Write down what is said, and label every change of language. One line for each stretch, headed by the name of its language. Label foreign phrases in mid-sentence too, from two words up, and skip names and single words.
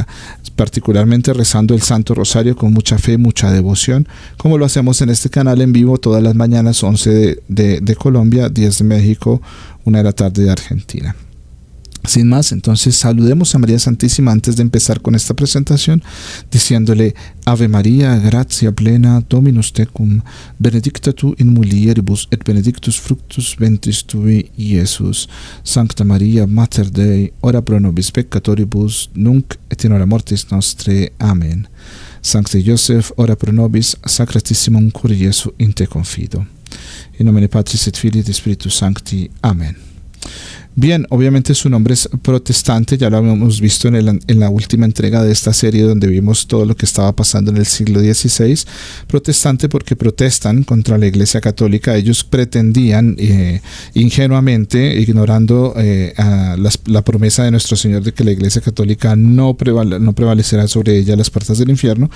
Spanish: Particularmente rezando el Santo Rosario con mucha fe, mucha devoción, como lo hacemos en este canal en vivo todas las mañanas, 11 de Colombia, 10 de México, 1 de la tarde de Argentina. Sin más, entonces saludemos a María Santísima antes de empezar con esta presentación, diciéndole:
Latin: Ave María, gratia plena, Dominus tecum, benedicta tu in mulieribus et benedictus fructus ventris tui, Iesus. Sancta Maria, Mater Dei, ora pro nobis peccatoribus, nunc et in hora mortis nostre. Amen. Sancte Joseph, ora pro nobis, sacratissimum cur Jesu in te confido. In nomine Patris et Filii et Spiritus Sancti. Amen.
Spanish: Bien, obviamente su nombre es protestante, ya lo habíamos visto en la última entrega de esta serie, donde vimos todo lo que estaba pasando en el siglo XVI. Protestante porque protestan contra la Iglesia Católica. Ellos pretendían ingenuamente, ignorando la promesa de nuestro Señor de que la Iglesia Católica no prevalecerá sobre ella las puertas del infierno.